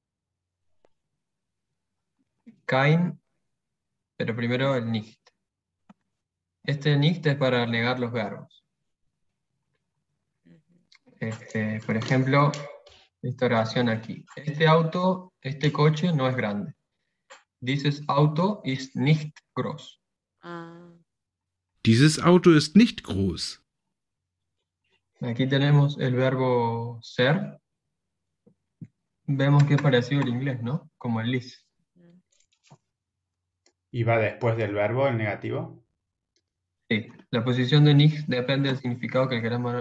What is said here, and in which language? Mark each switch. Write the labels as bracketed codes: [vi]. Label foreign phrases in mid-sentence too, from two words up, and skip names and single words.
[es] Kein, pero primero el nicht. Este nicht es para negar los verbos. ujú. Por ejemplo, esta oración aquí. Este coche no es grande. [de] Dieses Auto ist nicht groß. Ah, Dieses Auto ist nicht groß. [es] Aquí tenemos el verbo ser. Vemos que es parecido al inglés, ¿no? Como el is. mm, ¿Y va después del verbo, el negativo? Sí, la posición de nicht depende del significado que queramos.